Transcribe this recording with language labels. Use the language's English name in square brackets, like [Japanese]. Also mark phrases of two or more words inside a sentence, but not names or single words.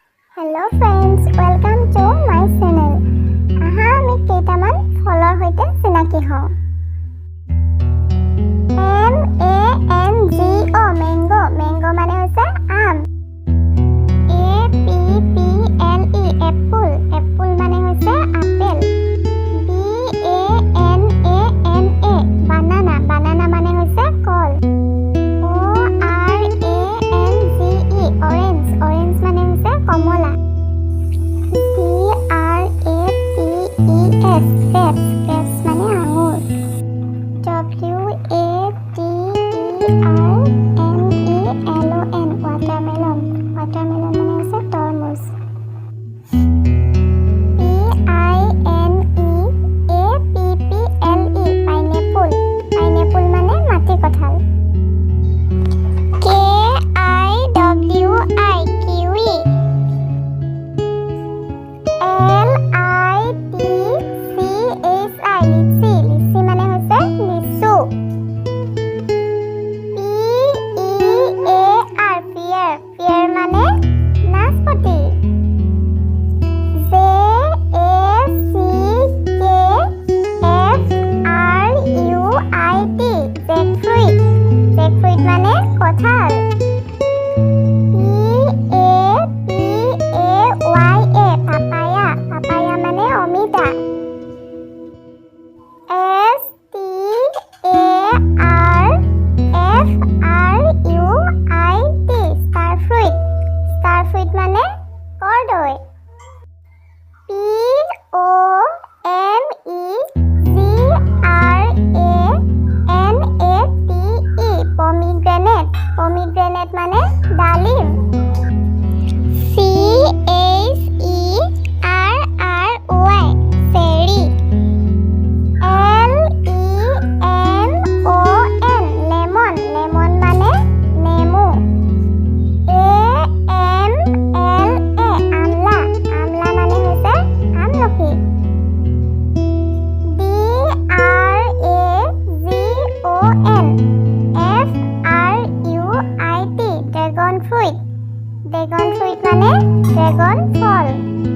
[English] Hello friends, welcome to my channel. [Assamese] Aha, আমি কেইটামান ফলৰ সৈতে চিনাকি হওঁ। [English] M-A-N-G-O, mango, mango [Assamese] মানে হৈছে আম। [English] A-P-P-L-E, apple, apple [Assamese] মানে হৈছে আপেল। [English] B-A-N-A-N-A, banana, banana [Assamese] মানে হৈছে কল। [English] O-R-A-N-G-E, orange, orange [Assamese] মানে হৈছে কমলা। [English] C-R-A-P-E-S, grapes, grapes [Assamese] মানে আঙুৰ। [English] W-A-T-E-R-M-E-L-O-N, watermelon, watermelon [Assamese] মানে হৈছে তৰমুজ। [English] P-I-N-E-A-P-P-L-E, pineapple, pineapple [Assamese] মানে মাটি কঁঠাল। [English] K-I-W-I, kiwi। L-I-T-C-H-I, [Assamese] লিচি, লিচি মানে হৈছে লিচু। [English] P-E-A-R, pear, pear [Assamese] মানে নাচপতি। [English] J-A-C-K-F-R-U-I-T, jackfruit, jackfruit [Assamese] মানে কঁঠাল। [English] P-A-P-A-Y-A, papaya, papaya [Assamese] মানে অমিতা। [English] S-T-A-R-F-R-U-I-T, starfruit, starfruit [Assamese] মানে কৰ্দৈ। [English] P-O-M-E-G-R-A-N-A-T-E, pomegranate, pomegranate [Assamese] মানে ডালিম। [English] C-H-E-R-R-Y, cherry। L-E-M-O-N, lemon, lemon [Assamese] মানে নেমু। [English] A-M-L-A, [Assamese] আমলা, আমলা মানে হৈছে আমলখি। [English] D-R-A-G-O-N, F-R-U-I-T, dragon fruit, dragon fruit [Assamese] মানে ড্ৰেগন ফল।